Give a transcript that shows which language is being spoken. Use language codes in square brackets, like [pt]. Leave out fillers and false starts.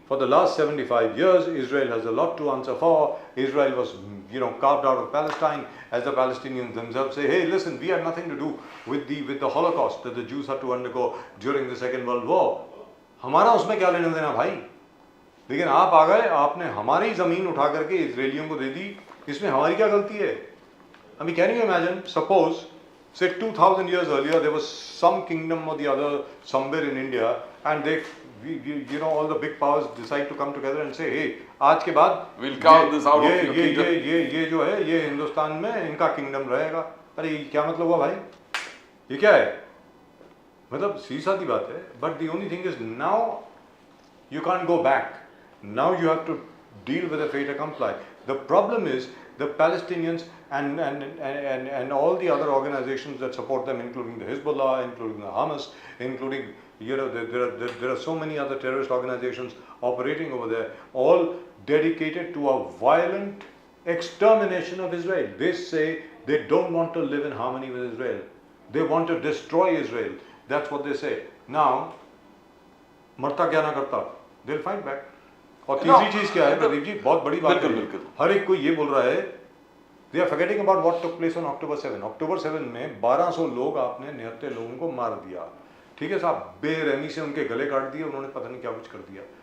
[en] For the last 75 years, Israel has a lot to answer for. Israel was, carved out of Palestine, as the Palestinians themselves say, hey, listen, we had nothing to do with the Holocaust that the Jews had to undergo during the Second World War. [hi] हमारा उसमें क्या लेना देना भाई? लेकिन आप आ गए, आपने हमारी ज़मीन उठा करके इजरायलियों को दे दी, इसमें हमारी क्या गलती है? [en] I mean, can you imagine, suppose, say 2000 years earlier, there was some kingdom or the other somewhere in India, and all the big powers decide to come together and say, hey, [hi] आज के बाद [en] we'll carve this out of your kingdom. [hi] ये जो है, ये हिंदुस्तान में इनका kingdom रहेगा. अरे ये क्या मतलब हुआ भाई? ये क्या है? मतलब सीधी सादी बात है. [en] But the only thing is now you can't go back. Now you have to deal with the fait accompli. The problem is the Palestinians and all the other organizations that support them, including the Hezbollah, including the Hamas, including there are so many other terrorist organizations operating over there, all dedicated to a violent extermination of Israel. They say they don't want to live in harmony with Israel. They want to destroy Israel. That's what they say. Now, [hi] मरता क्या ना करता, [en] they'll fight back. [hi] और तीसरी चीज क्या है प्रदीप जी, बहुत बड़ी बात है, हर एक कोई ये बोल रहा है, [en] they are forgetting about what took place on October 7. [hi] October 7 में 1200 लोग आपने निहत्थे लोगों को मार दिया. ठीक है साहब, बेरहमी से उनके गले काट दिए, उन्होंने पता नहीं क्या कुछ कर दिया.